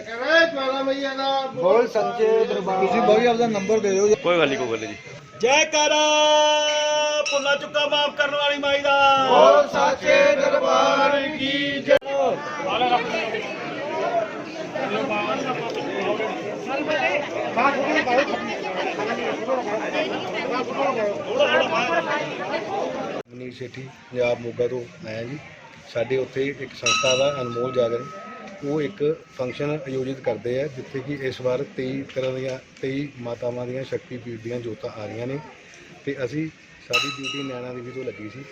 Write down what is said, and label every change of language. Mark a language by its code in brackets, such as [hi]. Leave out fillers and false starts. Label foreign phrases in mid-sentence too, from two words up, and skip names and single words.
[hi] बोल सच्चे दरबार। [pa] ਤੁਸੀਂ ਭਾਈ ਆਪਦਾ ਨੰਬਰ ਦੇ ਦਿਓ। ਕੋਈ ਗੱਲ ਨਹੀਂ ਜੀ। [hi] जयकारा भुला चुका माफ करने वाली माई दा। बोल सच्चे दरबार की जय। [pa] ਮਨੀਸ਼ ਸੇਠੀ ਪੰਜਾਬ ਮੋਗਾ ਤੋਂ ਆਇਆ ਜੀ। ਸਾਡੇ ਉੱਥੇ ਇੱਕ ਸੰਸਥਾ ਦਾ ਅਨਮੋਲ ਜਾਗਰਣ, ਉਹ ਇੱਕ ਫੰਕਸ਼ਨ ਆਯੋਜਿਤ ਕਰਦੇ ਆ ਜਿੱਥੇ ਕਿ ਇਸ ਵਾਰ 23 ਤਰ੍ਹਾਂ ਦੀਆਂ 23 ਮਾਤਾਵਾਂ ਦੀਆਂ ਸ਼ਕਤੀਪੀਠ ਦੀਆਂ ਜੋਤਾਂ ਆ ਰਹੀਆਂ ਨੇ ਤੇ ਅਸੀਂ ਸਾਡੀ ਡਿਊਟੀ ਨੈਣਾ ਦੇਵੀ ਤੋਂ ਲੱਗੀ ਸੀ।